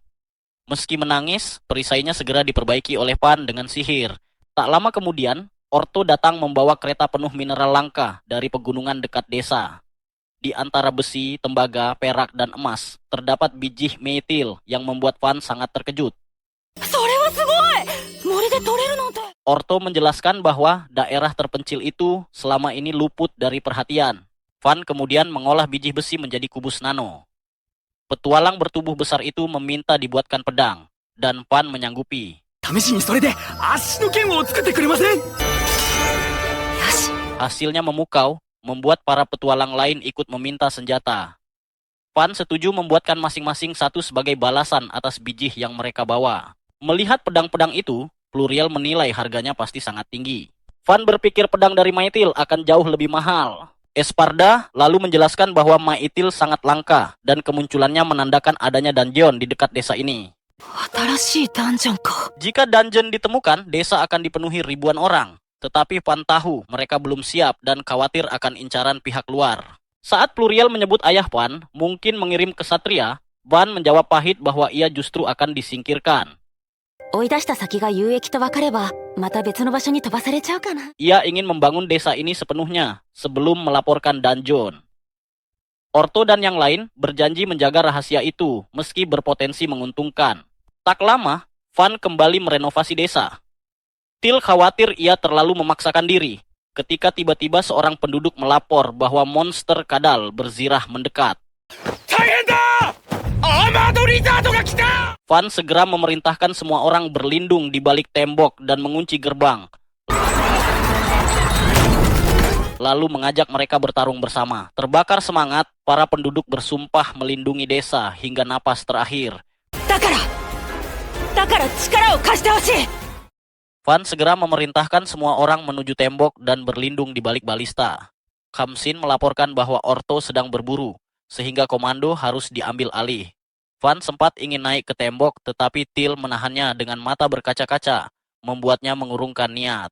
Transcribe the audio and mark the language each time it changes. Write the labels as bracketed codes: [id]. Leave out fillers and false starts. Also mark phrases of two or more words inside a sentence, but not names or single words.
[id] Meski menangis, perisainya segera diperbaiki oleh Pan dengan sihir. Tak lama kemudian, Orto datang membawa kereta penuh mineral langka dari pegunungan dekat desa. Di antara besi, tembaga, perak, dan emas, terdapat biji metil yang membuat Van sangat terkejut. [ja] それはすごい。森で取れるなんて。 [id] Orto menjelaskan bahwa daerah terpencil itu selama ini luput dari perhatian. Van kemudian mengolah biji besi menjadi kubus nano. Petualang bertubuh besar itu meminta dibuatkan pedang, dan Van menyanggupi. [ja] 試しにそれで足の剣を作ってくれません？ [id] Hasilnya memukau, membuat para petualang lain ikut meminta senjata. Van setuju membuatkan masing-masing satu sebagai balasan atas biji yang mereka bawa. Melihat pedang-pedang itu, Pluriel menilai harganya pasti sangat tinggi. Van berpikir pedang dari Maithil akan jauh lebih mahal. Esparda lalu menjelaskan bahwa Maithil sangat langka dan kemunculannya menandakan adanya dungeon di dekat desa ini. [ja] 新しいダンジョンか。 [id] Jika dungeon ditemukan, desa akan dipenuhi ribuan orang. Tetapi Van tahu mereka belum siap dan khawatir akan incaran pihak luar. Saat Pluriel menyebut ayah Van mungkin mengirim kesatria, Van menjawab pahit bahwa ia justru akan disingkirkan. [ja] 追い出した先が有益と分かれば、また別の場所に飛ばされちゃうかな。 [id] Ia ingin membangun desa ini sepenuhnya sebelum melaporkan dungeon. Orto dan yang lain berjanji menjaga rahasia itu meski berpotensi menguntungkan. Tak lama, Van kembali merenovasi desa. Til khawatir ia terlalu memaksakan diri ketika tiba-tiba seorang penduduk melapor bahwa monster kadal berzirah mendekat. Van segera memerintahkan semua orang berlindung di balik tembok dan mengunci gerbang. Lalu mengajak mereka bertarung bersama. Terbakar semangat, para penduduk bersumpah melindungi desa hingga napas terakhir. [ja] だから力を貸してほしい。 [id] Van segera memerintahkan semua orang menuju tembok dan berlindung di balik balista. Kamsin melaporkan bahwa Orto sedang berburu, sehingga komando harus diambil alih. Van sempat ingin naik ke tembok, tetapi Til menahannya dengan mata berkaca-kaca, membuatnya mengurungkan niat.